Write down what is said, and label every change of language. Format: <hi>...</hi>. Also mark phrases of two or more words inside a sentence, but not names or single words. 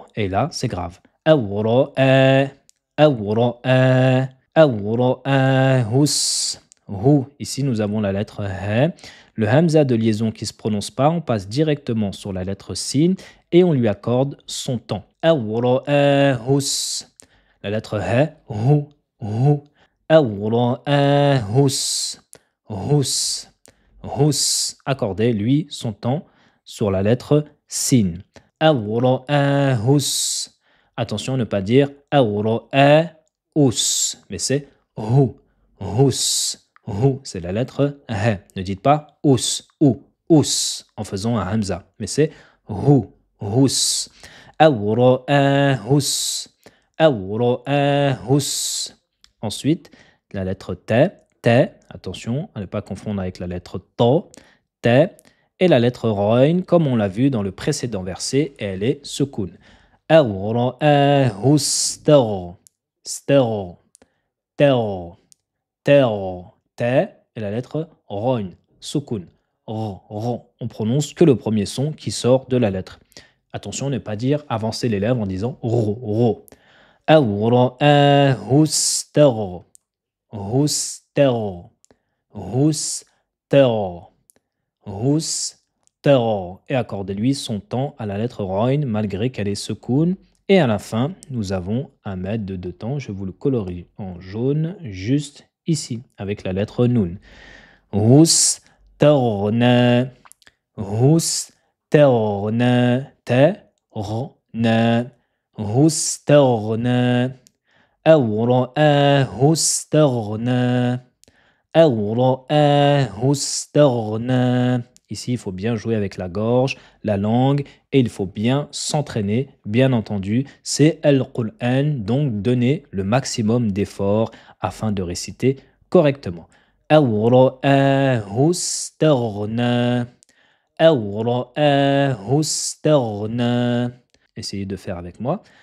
<fr>Et là, c'est grave.</fr> <ar>Ro. Ro. Ro. Hus. Hu.</ar> <fr>Ici, nous avons la lettre He. Le hamza de liaison qui ne se prononce pas, on passe directement sur la lettre sin et on lui accorde son temps. Hus. La lettre He.</fr> <ar>Hu. Hu. Hus. Hus. Hus.</ar> <fr>Accordez, lui, son temps sur la lettre sin.</fr> <ar>Hus.</ar> <fr>Attention à ne pas dire us, mais c'est Hu. Hus. Hu, c'est la lettre He. Ne dites pas us ou us en faisant un hamza, mais c'est Hu.</fr> <ar>Hus. Hus. Hus.</ar> <fr>Ensuite, la lettre T. T. Attention à ne pas confondre avec la lettre To. T. Et la lettre Roin, comme on l'a vu dans le précédent verset, elle est sukun.</fr> <ar>Stero. Stero. Tero. Tero.</ar> <fr>T et la lettre Roin, sukun. On prononce que le premier son qui sort de la lettre. Attention à ne pas dire avancer les lèvres en disant ro.</fr> <ar>Hustero. Hustero. Hustero. Hustero.</ar> <fr>Et accordez-lui son temps à la lettre Roin malgré qu'elle est sukun. Et à la fin, nous avons un mètre de 2 temps. Je vous le colorie en jaune juste ici, avec la lettre Nun.</fr> <ar>Husterne. Husterne. Te-ro-ne. Husterne. Husterne. Husterne.</ar> <fr>Ici, il faut bien jouer avec la gorge, la langue, et il faut bien s'entraîner, bien entendu. C'est Al-Qur'an, donc donner le maximum d'efforts afin de réciter correctement. Essayez de faire avec moi.</fr>